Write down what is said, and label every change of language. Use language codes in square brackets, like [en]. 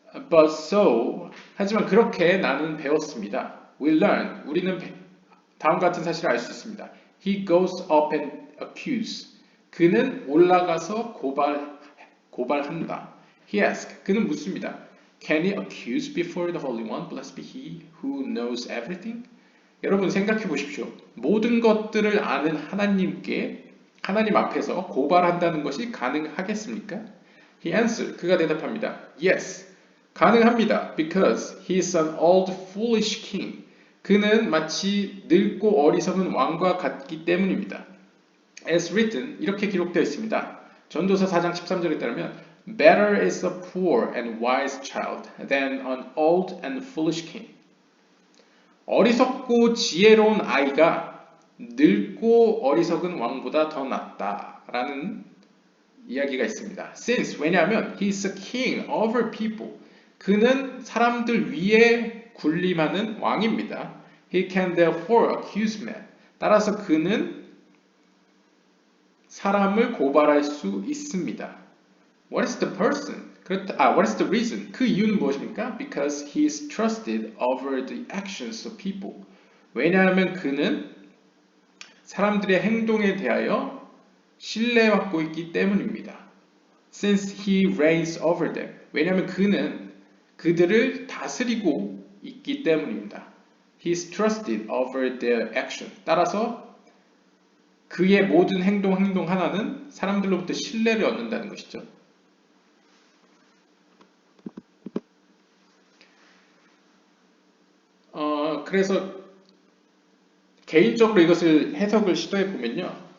[en] But so, [ko] 하지만 그렇게 나는 배웠습니다. [en] We learn, [ko] 우리는 다음과 같은 사실을 알 수 있습니다. [en] He goes up and accuse. [ko] 그는 올라가서 고발한다. [en] He asks, [ko] 그는 묻습니다. [en] Can he accuse before the Holy One, blessed be He who knows everything? [ko] 여러분 생각해 보십시오. 모든 것들을 아는 하나님 앞에서 고발한다는 것이 가능하겠습니까? [en] He answered, [ko] 그가 대답합니다. [en] Yes, [ko] 가능합니다. [en] Because he is an old foolish king. [ko] 그는 마치 늙고 어리석은 왕과 같기 때문입니다. [en] As written, [ko] 이렇게 기록되어 있습니다. 전도서 4장 13절에 따르면 [en] Better is a poor and wise child than an old and foolish king. [ko] 어리석고 지혜로운 아이가 늙고 어리석은 왕보다 더 낫다라는 이야기가 있습니다. [en] Since, [ko] 왜냐하면 [en] he is a king over people. [ko] 그는 사람들 위에 군림하는 왕입니다. [en] He can therefore accuse men. [ko] 따라서 그는 사람을 고발할 수 있습니다. [en] What is the person? What is the reason? [ko] 그 이유는 무엇입니까? [en] Because he is trusted over the actions of people. [ko] 왜냐하면 그는 사람들의 행동에 대하여 신뢰받고 있기 때문입니다. [en] Since he reigns over them. [ko] 왜냐하면 그는 그들을 다스리고 있기 때문입니다. [en] He is trusted over their action. [ko] 따라서 그의 모든 행동 하나는 사람들로부터 신뢰를 얻는다는 것이죠. 그래서 개인적으로 이것을 해석을 시도해 보면요.